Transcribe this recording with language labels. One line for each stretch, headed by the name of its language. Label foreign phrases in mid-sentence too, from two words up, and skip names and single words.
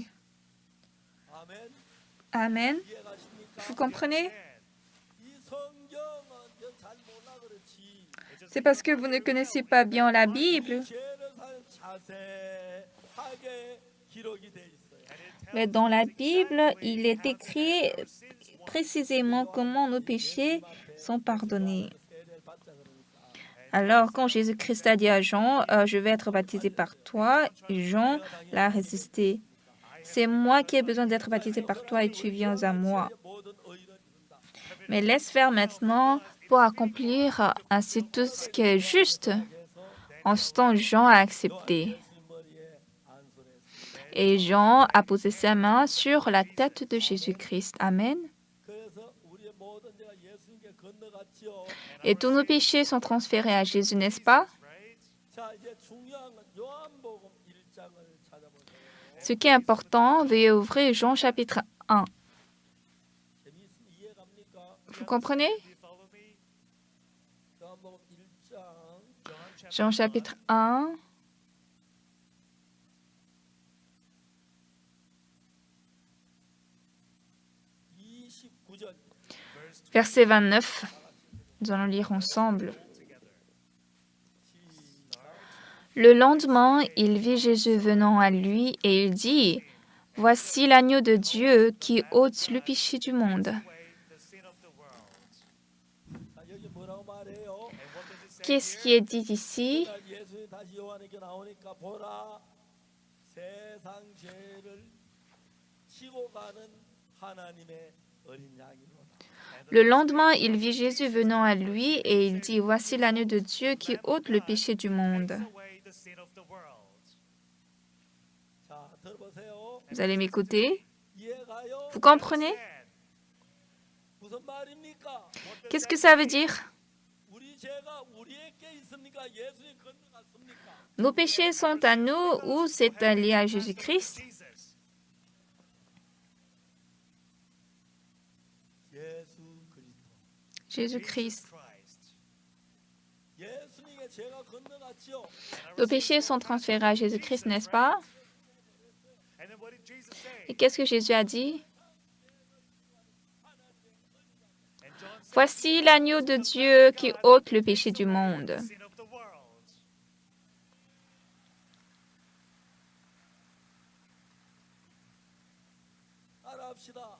Korean: 아멘.
French: Amen.
Korean: 이해가십니까?
French: Vous comprenez?
Korean: 이 성경은 잘 몰라 그렇지.
French: C'est parce que vous ne connaissez pas bien la Bible.
Korean: 죄를 사는 자세하게 기록이 돼 있어요.
French: Mais dans la Bible, il est écrit précisément comment nos péchés sont pardonnés.
Korean: 세례를 받자 그러니까.
French: Alors, quand Jésus-Christ a dit à Jean, je vais être baptisé par toi, Jean l'a résisté. C'est moi qui ai besoin d'être baptisé par toi et tu viens à moi.
Korean: 모든 의를 이룬다.
French: Mais laisse faire maintenant pour accomplir ainsi tout ce qui est juste.
Korean: 그래서
French: En ce temps, Jean a accepté.
Korean: 예수님 머리에 안수를 했습니다.
French: Et Jean a posé sa main sur la tête de Jésus-Christ. Amen.
Korean: 그래서 우리의 모든 죄가 예수님께 건너갔지요.
French: Et tous nos péchés sont transférés à Jésus, n'est-ce pas?
English: Right?
Korean: 자, 이제 중요한 건 요한복음 1장을 찾아보세요.
French: Ce qui est important, veuillez ouvrir Jean chapitre 1.
Korean: 이해갑니까?
French: Vous comprenez?
English: Do you follow me?
Korean: 요한복음 1장
French: Jean chapitre 1,
Korean: 29절.
French: verset 29. Nous allons lire ensemble. Le lendemain, il vit Jésus venant à lui et il dit, « Voici l'agneau de Dieu qui ôte le péché du monde.
English: Away the sin of the world.
Korean: 자, 여기 뭐라고 말해요?
English: And what does it say
French: Qu'est-ce
English: here?
French: qui est dit ici?
Korean: 그날 예수님이 다시 요한에게 나오니까 보라 세상 죄를 지고 가는 하나님의 어린 양이로다.
French: Le lendemain, il vit Jésus venant à lui et il dit, « Voici l'agneau de Dieu qui ôte le péché du monde.
English: Away the sin of the world. »
Korean: 자, 들어보세요.
French: Vous allez m'écouter?
Korean: 이해가요?
French: Vous comprenez?
Korean: 무슨 말입니까?
French: Qu'est-ce que ça veut dire?
Korean: 우리 죄가 우리에게 있습니까? 예수님 건너갔습니까?
French: Nos péchés sont à nous ou c'est allié à Jésus-Christ?
English: Jesus.
Korean: 예수 그리스도.
French: Jésus-Christ.
English: Christ.
Korean: 예수님의 죄가 건너갔지요.
French: Nos péchés sont transférés à Jésus-Christ, n'est-ce pas?
English: And then what did Jesus say?
French: Et qu'est-ce que Jésus a dit?
English: And John said,
French: Voici l'agneau de Dieu qui ôte le péché du monde.
English: sin of the world.
Korean: 따라합시다.